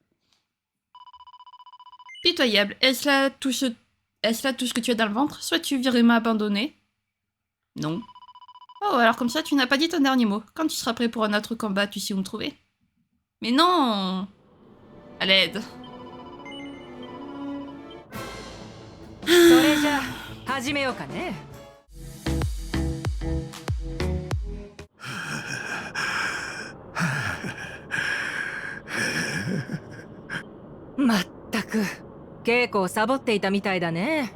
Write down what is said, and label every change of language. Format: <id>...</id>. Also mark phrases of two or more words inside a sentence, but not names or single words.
<fr>Pitoyable. Est-ce là tout ce que tu as dans le ventre? Souhaites-tu vraiment abandonner? Non. Oh, alors comme ça, tu n'as pas dit ton dernier mot. Quand tu seras prêt pour un autre combat, tu sais où me trouver? Mais non! À l'aide.</fr> <ja>それじゃあ始めようかね。まったく稽古をサボっていたみたいだね。</ja>